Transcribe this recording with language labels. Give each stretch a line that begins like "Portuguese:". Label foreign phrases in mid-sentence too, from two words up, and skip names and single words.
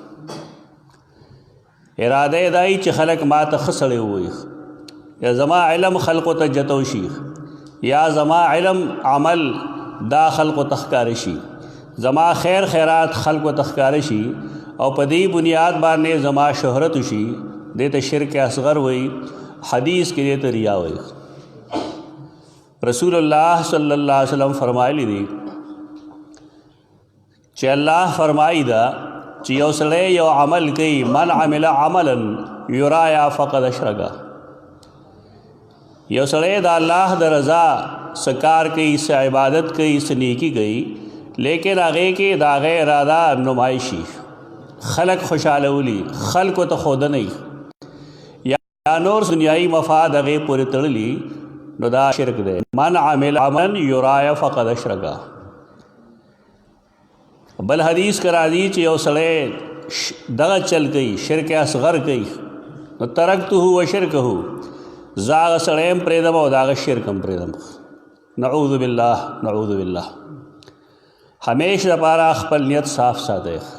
Pashto: اراده یې دای چې خلک ما ته ښه سړی ووایي، یا زما علم خلقو ته جتو شي، یا زما علم عمل دا خلقو ته ښکاره شي، زما خیر خیرات خلقو ته ښکاره شي، او په دې بنیاد باندې زما شهرت شي، دې ته شرک اصغر وایي۔ حدیث کې دې ته ریا وایي۔ رسول الله
Arabic: صلی الله علیه وسلم
Pashto: فرمایلی دي چې الله فرمایي دا چې یو سړی یو عمل کوي،
Arabic: من عمل عملا یرایا فقد اشرک،
Pashto: یو سړی د الله د رضا څه کار کوي، څه عبادت کوي، څه نیکي کوي، لیکن هغې کې د هغې اراده نمایشي، خلق خوشحالولی، خلقو ته ښودنی، یا نور دنیايي مفاد هغې پورې تړلي، نو دا شرک دی۔
Arabic: من عمل عملا یرایا فقد اشرک۔
Pashto: بل حدیث کې راځي چې یو سړی دغه چل کوي، شرک اصغر کوي، نو
Arabic: ترکته و شرکه،
Pashto: زه هغه سړی هم پرېږدم او د هغه شرک هم پرېږدم۔
Arabic: نعوذ بالله، نعوذ بالله۔
Pashto: همیشه لپاره خپل نیت صاف ساتئ۔